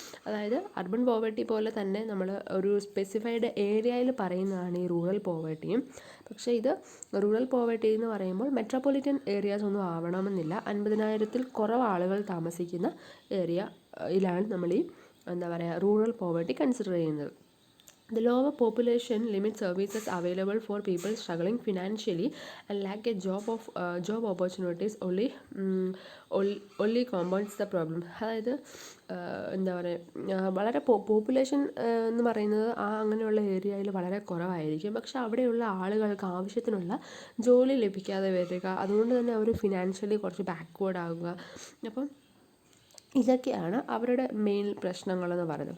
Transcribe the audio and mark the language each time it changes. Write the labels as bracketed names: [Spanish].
[Malayalam] അതായത് urban poverty പോലെ തന്നെ നമ്മൾ ഒരു സ്പെസിഫൈഡ് ഏരിയയിൽ പറയുന്നതാണ് ഈ റൂറൽ പോവർട്ടിയും. പക്ഷേ ഇത് റൂറൽ പോവർട്ടി എന്ന് പറയുമ്പോൾ മെട്രോപൊളിറ്റൻ ഏരിയാസ് ഒന്നും ആവണമെന്നില്ല. 50,000-ൽ കുറവ് ആളുകൾ താമസിക്കുന്ന ഏരിയയിലാണ് നമ്മൾ ഈ എന്താ പറയുക റൂറൽ പോവർട്ടി കൺസിഡർ ചെയ്യുന്നത്. [English] The lower population limits services available for people struggling financially and lack a job opportunities only compounds the problem. [Malayalam] അതായത് എന്താ പറയുക, വളരെ പോപ്പുലേഷൻ എന്ന് പറയുന്നത് അങ്ങനെയുള്ള ഏരിയയിൽ വളരെ കുറവായിരിക്കും. പക്ഷെ അവിടെയുള്ള ആളുകൾക്ക് ആവശ്യത്തിനുള്ള ജോലി ലഭിക്കാതെ വരിക, അതുകൊണ്ട് തന്നെ അവർ ഫിനാൻഷ്യലി കുറച്ച് ബാക്ക്വേർഡ് ആകുക. അപ്പം ഇതൊക്കെയാണ് അവരുടെ മെയിൻ പ്രശ്നങ്ങളെന്ന് പറയുന്നത്.